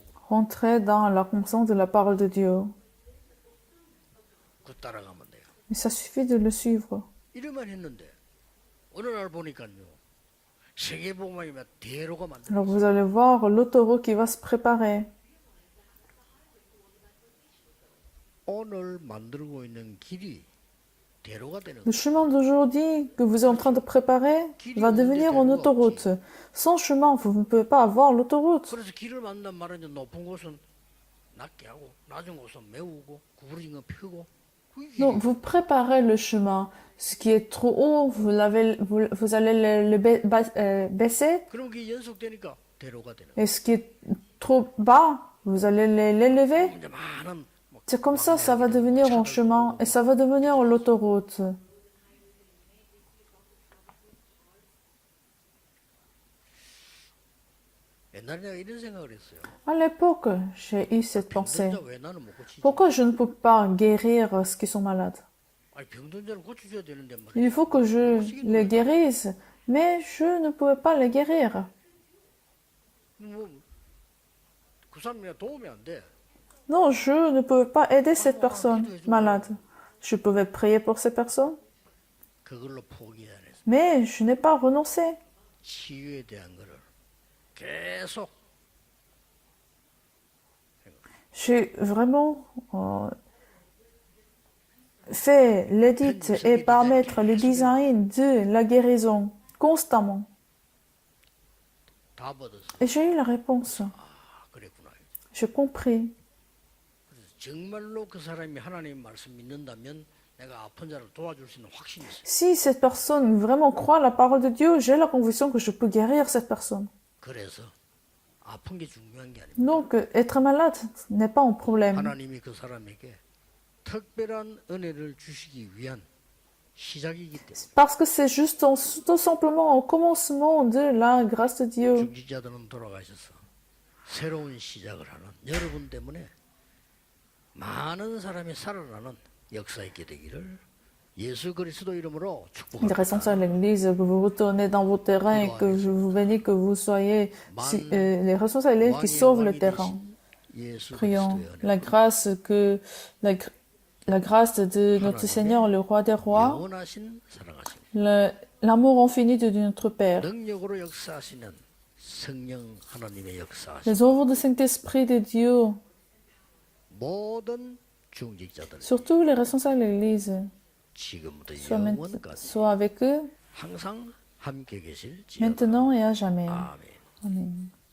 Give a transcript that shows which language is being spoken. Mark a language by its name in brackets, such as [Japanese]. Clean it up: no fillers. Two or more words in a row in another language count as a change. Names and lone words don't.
[French] Rentrez dans la conscience de la parole de Dieu. [Korean] 그 따라가면 돼요. [French] Mais ça suffit de le suivre. [Korean] 이러만 했는데 어느 날 보니까요. 세계복음이면 대로가 만들어. [French] Alors vous allez voir l'autoroute qui va se préparer. [Korean] 오늘 만들고 있는 길이 대로가 되는 [French] Le chemin d'aujourd'hui que vous êtes en train de préparer va devenir une autoroute. Sans chemin, vous ne pouvez pas avoir l'autoroute. [Korean] 그래서 길을 만든단 말은 이제 높은 곳은 낮게 하고 낮은 곳은 메우고 구부러진 건 펴고 그게 [French] Donc vous préparez le chemin. Ce qui est trop haut, vous allez le baisser. [Korean] 그럼 그게 연속되니까 대로가 되는. [French] Et ce qui est trop bas, vous allez l'élever. [Korean] 이제 많은 뭐 [French] C'est comme ça va devenir un chemin et ça va devenir l'autoroute. [Korean] 옛날에 내가 이런 생각을 했어요. [French] À l'époque, j'ai eu cette pensée. [Korean] 병든 자 왜 나는 못 고치지? [French] Pourquoi je ne peux pas guérir ceux qui sont malades? [Korean] 아니 병든 자를 고쳐줘야 되는데 말이야. [French] Il faut que je les guérisse, mais je ne pouvais pas les guérir. [Korean] 뭐그 사람이 도움이 안 돼. [French] Non, je ne pouvais pas aider cette personne malade. Je pouvais prier pour ces personnes, [Korean] 그걸로 포기 안 했어. [French] mais je n'ai pas renoncé. [Korean] 치유에 대한 거를 계속 [French] J'ai vraiment fait l'édit et paramétre le design de la guérison constamment. [Korean] 다 받았어. [French] Et j'ai eu la réponse. [Korean] 아 그랬구나. [French] J'ai compris. [Korean] 그래서 정말로 그 사람이 하나님 말씀 믿는다면 내가 아픈 자를 도와줄 수 있는 확신이 있어요. [French] Si cette personne vraiment croit la parole de Dieu, j'ai la conviction que je peux guérir cette personne. [Korean] 그래서 아픈 게 중요한 게 아닙니다. [French] Donc, être malade n'est pas un problème. [Korean] 하나님이 그 사람에게 특별한 은혜를 주시기 위한 시작이기 때문에 [French] Parce que c'est juste tout simplement au commencement de la grâce de Dieu. [Korean] 중지자들은 돌아가셔서 새로운 시작을 하는 여러분 때문에 많은 사람이 살아나는 역사 있게 되기를 예수 그리스도 이름으로 [French] Les [Korean] 축복합니다. [French] responsables de l'Église, que vous retournez dans vos terrains et que je vous bénis, que vous soyez les responsables de l'Église qui sauvent le terrain. [Korean] 예수 [French] Prions [Korean] 그리스도의 [French] la grâce la grâce de notre Seigneur, le roi des rois, [Korean] 영원하신 사랑하심 [French] l'amour infini de notre Père, [Korean] 능력으로 역사하시는 성령 하나님의 역사하심 [French] les œuvres du Saint-Esprit de Dieu, [Korean] 모든 중직자들 [French] Surtout les responsables de l'Église, [Korean] 지금부터 [French] soient [Korean] 영원까지 [French] avec eux [Korean] 항상 함께 계실지어다. [French] maintenant et à jamais. [Korean] 아멘. [French] Amen.